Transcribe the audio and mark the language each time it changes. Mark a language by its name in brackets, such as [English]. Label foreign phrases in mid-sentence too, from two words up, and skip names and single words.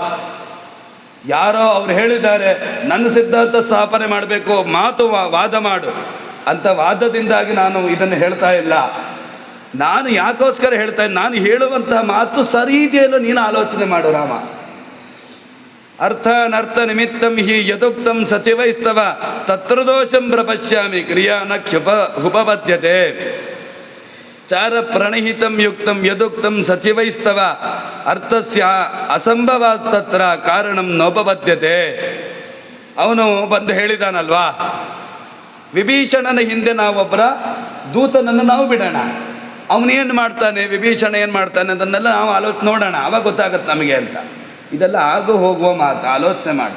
[Kannada] ಯಾರೋ ಅವ್ರು ಹೇಳಿದ್ದಾರೆ, ನನ್ನ ಸಿದ್ಧಾಂತ ಸ್ಥಾಪನೆ ಮಾಡಬೇಕು, ಮಾತು ವಾದ ಮಾಡು ಅಂತ ವಾದದಿಂದಾಗಿ ನಾನು ಇದನ್ನು ಹೇಳ್ತಾ ಇಲ್ಲ. ನಾನು ಯಾಕೋಸ್ಕರ ಹೇಳ್ತಾ ಇದ್ದೀನಿ, ನಾನು ಹೇಳುವಂತಹ ಮಾತು ಸರಿ ಇದೆಯಲ್ಲೋ ನೀನು ಆಲೋಚನೆ ಮಾಡು ರಾಮ. [Sanskrit] ಅರ್ಥಾನರ್ಥ ನಿಮಿತ್ತಂ ಹಿ ಯದುಕ್ತಂ ಸಚಿವೈಸ್ತವ ತತ್ರ ದೋಷಂ ಪ್ರಪಶ್ಯಾಮಿ ಕ್ರಿಯಾನ ಉಪಪದ್ಯತೆ. ಚಾರ ಪ್ರಣಹಿತಂ ಯುಕ್ತಂ ಯದುಕ್ತಂ ಸಚಿವೈಸ್ತವ ಅರ್ಥಸ್ಯ ಅಸಂಭವಾಸ್ತತ್ರ ಕಾರಣಂ ನೋಪಪದ್ಯತೆ. [Kannada] ಅವನು ಬಂದು ಹೇಳಿದಾನಲ್ವಾ, ವಿಭೀಷಣನ ಹಿಂದೆ ನಾವೊಬ್ಬರ ದೂತನನ್ನು ನಾವು ಬಿಡೋಣ. ಅವನೇನು ಮಾಡ್ತಾನೆ, ವಿಭೀಷಣ ಏನು ಮಾಡ್ತಾನೆ ಅದನ್ನೆಲ್ಲ ನಾವು ನೋಡೋಣ, ಆವಾಗ ಗೊತ್ತಾಗತ್ತೆ ನಮಗೆ ಅಂತ. ಇದೆಲ್ಲ ಆಗು ಹೋಗುವ ಮಾತು, ಆಲೋಚನೆ ಮಾಡಿ.